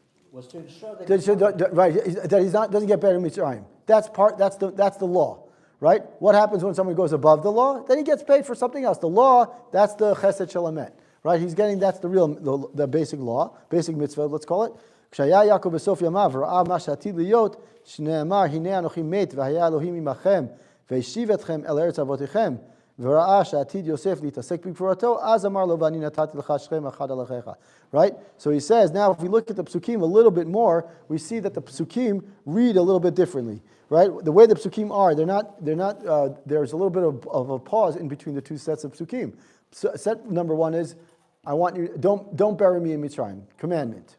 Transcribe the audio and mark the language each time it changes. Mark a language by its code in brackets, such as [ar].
[en] was to ensure that he doesn't get buried in Mitzrayim. That's the law, right? What happens when someone goes above the law? Then he gets paid for something else. The law, that's the chesed shalamet, right? That's the basic law, basic mitzvah, let's call it. [he] כשהיה יעקב בסוף ימיו ראה מה שעתיד להיות, שנאמר הנה אנוכי מת והיה אלוהים עמכם והשיב אתכם אל ארץ אבותיכם וראה שעתיד יוסף להתעסק בגבורתו, אז אמר לו ואני נתתי לך שכם אחד על אחיך. [en] Right? So he says, now if we look at the psukim a little bit more, we see that the psukim read a little bit differently. Right? The way the psukim are, there's a little bit of a pause in between the two sets of psukim. So, set number one is, I want you, don't bury me in Mitzrayim. Commandment.